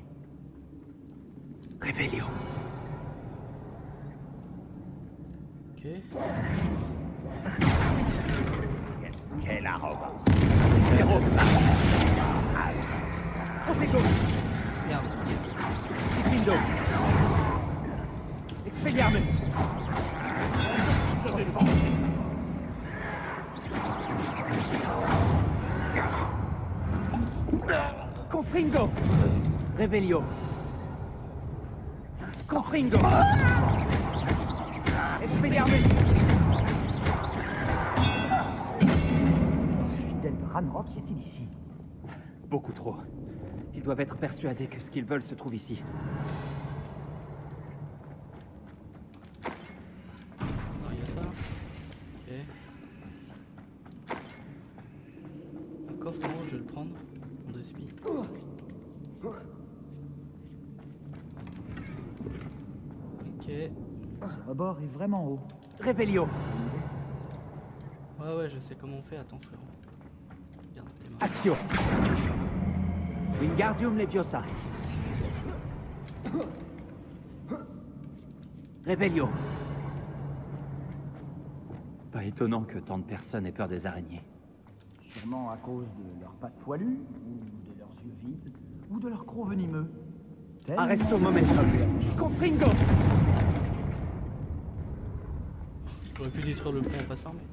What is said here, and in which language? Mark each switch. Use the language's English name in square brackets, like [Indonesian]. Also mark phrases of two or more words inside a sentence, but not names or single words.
[French] Réveillon. Ok. Quelle arrogance. Zéro. Protego. Merde. Diffindo. Expelliarmus. Confringo. Revelio. Confringo. Expelliarmus. Ce fidèle de Ranrock y est-il ici? Beaucoup trop. Ils doivent être persuadés que ce qu'ils veulent se trouve ici. Ah, il y a ça. Ok. Un coffre en haut, je vais le prendre. En 2 spi. Ok. Ce rebord est vraiment haut. Revelio. Ouais, je sais comment on fait. Attends, frérot. Regarde, tes mains. Actio. Wingardium Leviosa. Revelio. Pas étonnant que tant de personnes aient peur des araignées. Sûrement à cause de leurs pattes poilues, ou de leurs yeux vides, ou de leurs crocs venimeux. Tellement- Arresto momentum. Confringo. J'aurais pu détruire le pont en passant, mais...